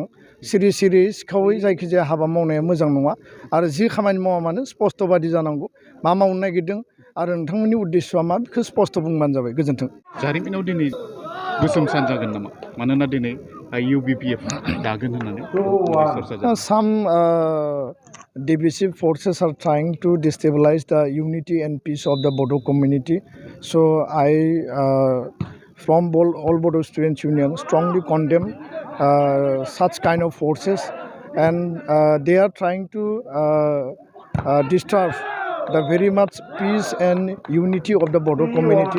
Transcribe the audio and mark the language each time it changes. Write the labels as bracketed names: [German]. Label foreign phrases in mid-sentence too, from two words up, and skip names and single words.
[Bodo] सिरि सिरि सिखावै जायखिजाया हाबा मावनाया मोजां नङा। आरो जि खामानि मावा मानो स्पष्टबादि जानांगौ, मा मावनो नागिरदों आरो नोंथांमोननि उद्देশ্যआ मा, बेखौ स्पष्ट बुंबानो जाबाय। गोजोन्थों। जारिमिनाव दिनै गोसोम सान जागोन नामा? मानोना दिनै UBPF दागोन होननानै चर्चा जादों। [English] Some divisive forces are trying to destabilize the unity and peace of the Bodo community. So I, from all Bodo Students Union, strongly condemn such kind of forces, and they are trying to disturb the very much peace and unity of the Bodo community.